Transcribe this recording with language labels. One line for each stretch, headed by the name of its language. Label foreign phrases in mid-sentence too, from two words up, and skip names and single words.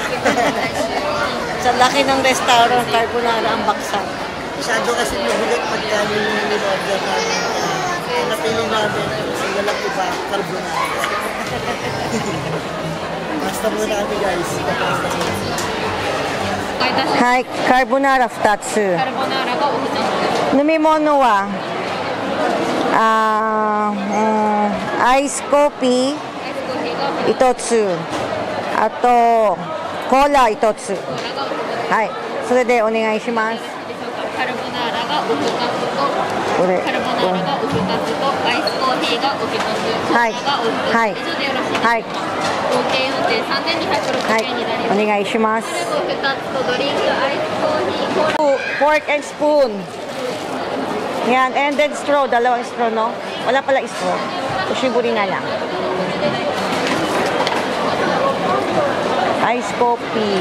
Filipino: sa laki ng restaurant, carbonara ang baksa. Masyado kasi mabigat pagka yung in-order namin. Napili namin, walang iba, carbonara. Basta muna kami guys.
Japanese: Hi, carbonara 2 つ。飲み物はアイスコーヒー1つ、あとコーラ1つ。はい、それでお願いします。カルボナーラがお2つと、これカルボナーラがお2つと、アイスコーヒーがお1つ、コーラがお1つ、はい以上でよろしいですか？はい合計運転3260円になります。お願いします。カルボ2つとドリンク、アイスコーヒー、コーラ。
English: Fork and spoon. Yan, and then straw,
Filipino: dalawang straw, no? Wala pala straw. Ushiburi na lang.
English: Ice coffee.